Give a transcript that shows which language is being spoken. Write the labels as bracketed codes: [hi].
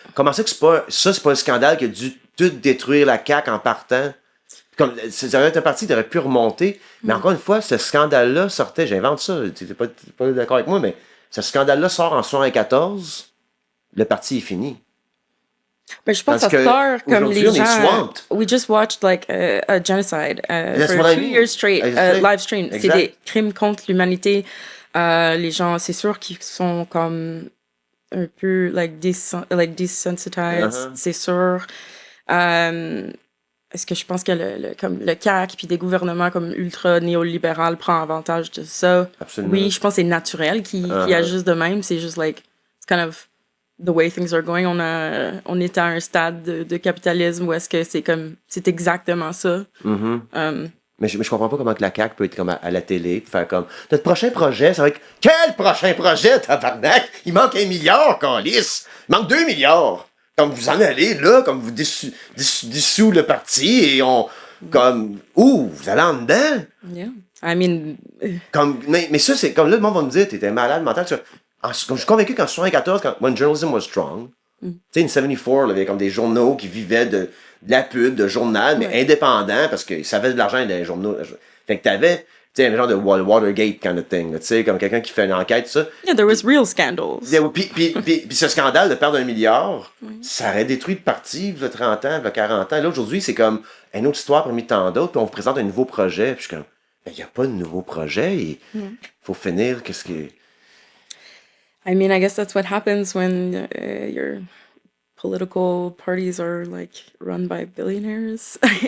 [fr] Comment ça que c'est pas un scandale qui a dû tout détruire la CAQ en partant? Comme, ça aurait été un parti qui aurait pu remonter, mais encore une fois, ce scandale-là sortait, j'invente ça, tu n'es pas d'accord avec moi, mais ce scandale-là sort en 1974, le parti est fini. Mais je pense à Star comme les gens. [en] We just watched like a genocide for 2 years straight, live stream. [fr] C'est des crimes contre l'humanité. Les gens, c'est sûr qu'ils sont comme un peu [en] like desensitized, [fr] c'est sûr. Est-ce que je pense que comme le CAQ puis des gouvernements comme ultra néolibéral prend avantage de ça? Absolument. Oui, je pense que c'est naturel qu'ils agissent de même. C'est juste [en] like it's kind of the way things are going. [fr] On est à un stade de capitalisme où est-ce que c'est exactement ça. Mais je comprends pas comment que la CAQ peut être comme à la télé, faire comme notre prochain projet, ça va être quel prochain projet, tabarnak? Il manque 1 milliard, câlisse! Il manque 2 milliards! Comme vous en allez là, comme vous dissous le parti et vous allez en dedans? [en] Yeah. I mean... [fr] Mais ça, c'est comme là, le monde va me dire, t'étais malade mental. Je suis convaincu qu'en 1974, [en] when journalism was strong, [fr] tu sais, [en] in 1974, [fr] il y avait comme des journaux qui vivaient de la pub, de journal, mais indépendants, parce qu'ils savaient de l'argent dans les journaux. Fait que t'avais Tu sais, un genre de Watergate [en] kind of thing, [fr] tu sais, comme quelqu'un qui fait une enquête, tout ça. [en] Yeah, there was real scandals. [fr] Puis ce scandale de perdre 1 milliard, ça aurait détruit le parti, il y a 30 ans, il y a 40 ans. Là, aujourd'hui, c'est comme une autre histoire parmi tant d'autres, puis on vous présente un nouveau projet, puis je suis comme, il n'y a pas de nouveau projet, il faut finir, qu'est-ce que... [en] I mean, I guess that's what happens when your political parties are like run by billionaires.